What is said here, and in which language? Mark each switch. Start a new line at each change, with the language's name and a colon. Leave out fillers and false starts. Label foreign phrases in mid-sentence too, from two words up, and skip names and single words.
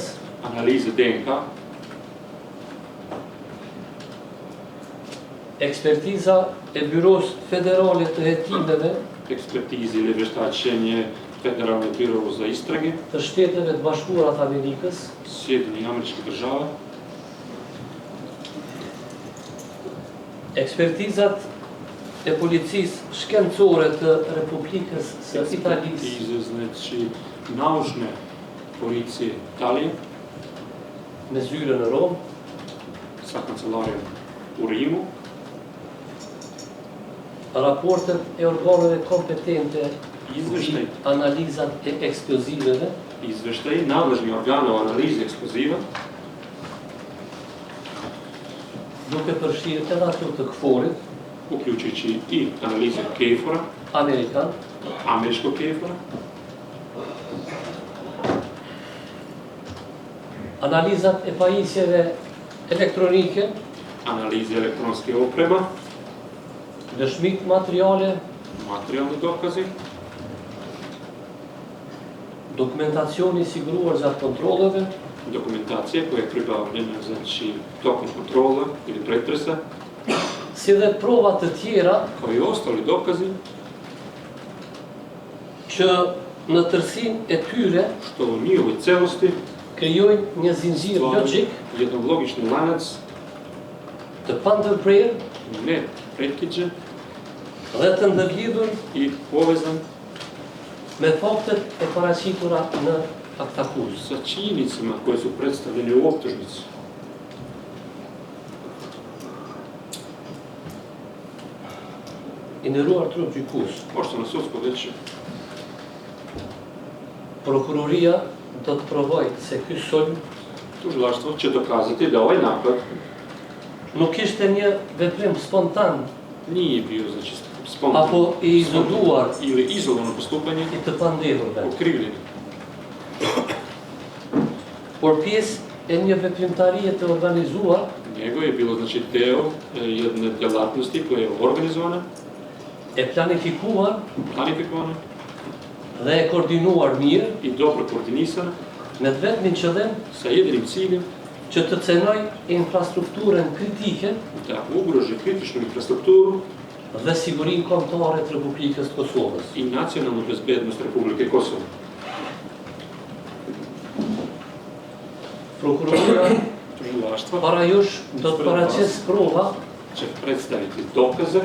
Serbian: analize DNK,
Albanian: ekspertiza e Byros Federale të Hetimeve
Serbian: ekspertize ili veštačenje Federalnog biro za istrage,
Albanian: të Shteteve të Bashkuara të Amerikës,
Serbian: Sjedinjenih Američkih Država,
Albanian: ekspertizat e policisë shkencore të Republikës së Italisë,
Serbian: ekspertize, znači naučne policije Italije
Albanian: me zyre në Rom,
Serbian: sa kancelarijom u Rimu,
Albanian: raportet e organeve kompetente
Serbian: izveštaj,
Albanian: analizat e eksploziveve,
Serbian: izveštaj nadležnih organa o analizi eksploziva,
Albanian: duke përfshirë edhe ato të KFOR-it,
Serbian: uključujući i analize KFOR-a,
Albanian: Amerikan,
Serbian: američkog KFOR-a,
Albanian: analizat e pajisjeve elektronike,
Serbian: analize elektronske oprema,
Albanian: dëshmit materiale,
Serbian: materijalni dokazi,
Albanian: dokumentacioni siguruar gjatë kontrolleve,
Serbian: dokumentacija koja je pribavljena znači tokom kontrola ili pretresa,
Albanian: si dhe prova të tjera
Serbian: kao i ostali dokazi
Albanian: që në tërsinë e tyre
Serbian: što u njihovoj celosti
Albanian: krijojnë një zinxhir logjik
Serbian: jedan logični lanac
Albanian: të pandërprerë
Serbian: ne prekidže
Albanian: dhe të ndërlidhur
Serbian: i povezan
Albanian: me faktet e paraqitura në aktakuzë.
Serbian: sa činjenicama koje su predstavljene u optužnici.
Albanian: I nderuar trup gjykues,
Serbian: Poštovano sudsko veće,
Albanian: prokuroria do të provojë se ky sulm
Serbian: tužilaštvo će dokazati da ovaj napad
Albanian: nuk ishte një veprim spontan
Serbian: nije bio znači spontan
Albanian: apo i izoluar
Serbian: ili izolovano postupanje
Albanian: i të pandehurve,
Serbian: okrivljeni,
Albanian: por pjesë e një veprimtarie të organizuar
Serbian: nego je bilo znači deo jedne djelatnosti koja je organizovana,
Albanian: e planifikuar
Serbian: planifikovana
Albanian: dhe e koordinuar mirë
Serbian: i dobro koordinisana
Albanian: me të vetmin qëllim
Serbian: sa jedinim ciljem
Albanian: që të cenoj infrastrukturën kritike
Serbian: da ugroži kritičnu infrastrukturu
Albanian: dhe sigurinë kombëtare të Republikës të Kosovës.
Serbian: i nacionalnu bezbednost Republike Kosovo.
Albanian: Prokuroria
Serbian: Tužilaštva
Albanian: para jush do të paraqes prova
Serbian: će predstaviti dokaze